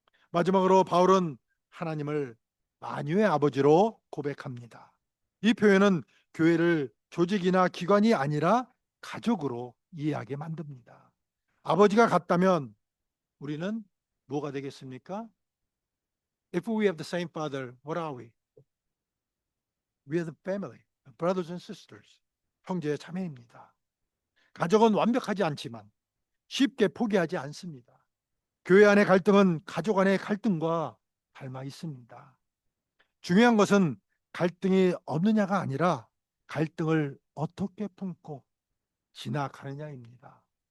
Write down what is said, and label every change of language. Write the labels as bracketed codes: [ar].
[ko] 마지막으로 바울은 하나님을 만유의 아버지로 고백합니다. 이 표현은 교회를 조직이나 기관이 아니라 가족으로 이해하게 만듭니다. 아버지가 같다면 우리는 뭐가 되겠습니까? [en] If we have the same father, what are we? We are the family, brothers and sisters. [ko] 형제 자매입니다. 가족은 완벽하지 않지만 쉽게 포기하지 않습니다. 교회 안의 갈등은 가족 안의 갈등과 닮아 있습니다. 중요한 것은 갈등이 없느냐가 아니라 갈등을 어떻게 품고 지나가느냐입니다.